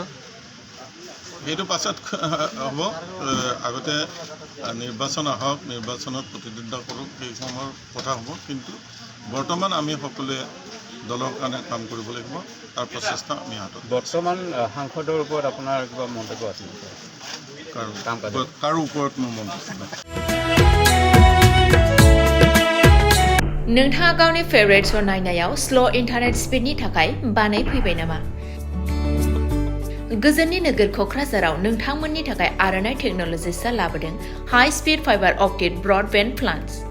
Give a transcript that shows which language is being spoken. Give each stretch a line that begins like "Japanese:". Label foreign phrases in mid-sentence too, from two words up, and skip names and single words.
Assamese: সেইটো পাছত হ'ব আগতে নিৰ্বাচন আহক নিৰ্বাচনত প্ৰতিদ্বন্দ্বিতা কৰক সেই সময়ৰ কথা হ'ব কিন্তু বৰ্তমান আমি সকলোৱে দলৰ কাৰণে কাম কৰিব লাগিব তাৰ প্ৰচেষ্টা আমি হাতত বৰ্তমান সাংসদৰ ওপৰত আপোনাৰ কিবা মন্তব্য আছে কাৰো ওপৰত মোৰ মন্তব্য নাই
Bodo: नोंथाङा गावनि
English: favourite show'
Bodo: नायनायाव
English: slow internet speed
Bodo: थाखाय बानायफैबाय नामा? गोजोननि नोगोर क'क्राझाराव नोंथांमोननि थाखाय आर'नाइ टेक्न'लजिसआ लाबोदों
English: high speed fiber optic broadband plans